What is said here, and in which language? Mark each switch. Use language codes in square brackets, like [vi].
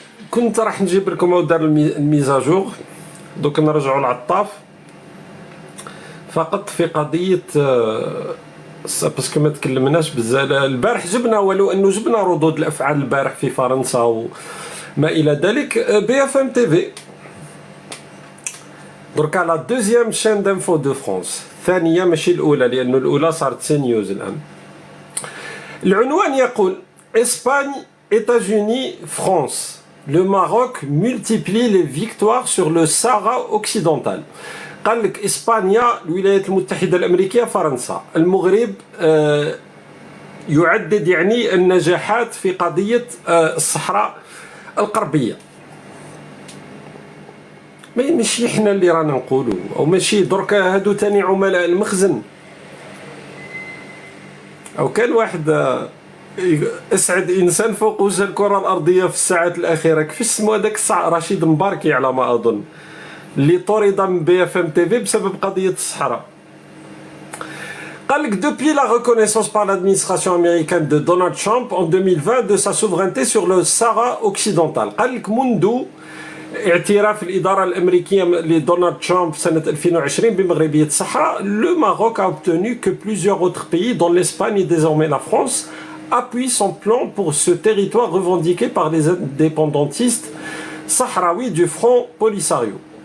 [ar] كنت راح نجيب لكم او دار الميزاجور. دوك نرجعوا للعطاف فقط في قضيه باسكو ما تكلمناش بزاف البارح. جبنا ولو انه جبنا ردود الافعال البارح في فرنسا وما الى ذلك. بي اف ام تي في دركا لا دوزيام شين دانفو دو فرانس، الثانيه ماشي الاولى لانه الاولى صارت سي نيوز الان. العنوان يقول اسباني ايتازوني فرانس، [fr] le Maroc multiplie les victoires sur le Sahara occidental. [ar] قال لك اسبانيا، الولايات المتحده الامريكيه، فرنسا، المغرب يعدد يعني النجاحات في قضيه الصحراء الغربيه. ماشي حنا اللي رانا نقولوا، او ماشي درك هادو تاني عملاء المخزن. او كان واحد اسعد انسان فوق وجه الكره الارضيه في الساعات الاخيره، كيفاش سمو هذاك رشيد مباركي على ما اظن، اللي طرد من بي اف ام تي في بسبب قضيه الصحراء. قال لك [fr] depuis la reconnaissance par l'administration américaine de Donald Trump en 2020 de sa souveraineté sur le Sahara occidental. [ar] قال لك منذ اعتراف الإدارة الأمريكية لدونالد ترامب سنة 2020 بمغربية الصحراء، [fr] le Maroc a obtenu que plusieurs autres pays, dont l'Espagne et désormais la France, appuient son plan pour ce territoire revendiqué par les indépendantistes sahraouis du Front Polisario.